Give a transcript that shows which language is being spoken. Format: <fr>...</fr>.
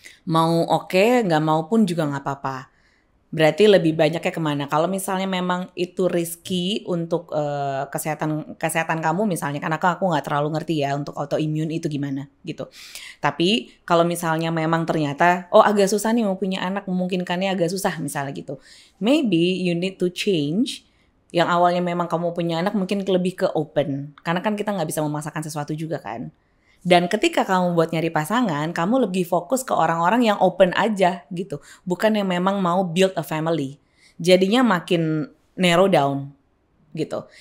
<id>Mau oke, nggak mau pun juga nggak apa-apa. Berarti lebih banyaknya kemana? Kalau misalnya memang itu risky untuk kesehatan kamu misalnya, karena aku nggak terlalu ngerti ya untuk autoimmune itu gimana gitu. Tapi kalau misalnya memang ternyata agak susah nih mau punya anak, memungkinkannya agak susah misalnya gitu.</id> <en>Maybe you need to change.</en> <id>Yang awalnya memang kamu punya anak mungkin lebih ke open. Karena kan kita nggak bisa memaksakan sesuatu juga kan. Dan ketika kamu buat nyari pasangan, kamu lebih fokus ke orang-orang yang open aja gitu. Bukan yang memang mau</id> <en>build a family.</en> <id>Jadinya makin</id> <en>narrow down</en> <id>gitu.</id>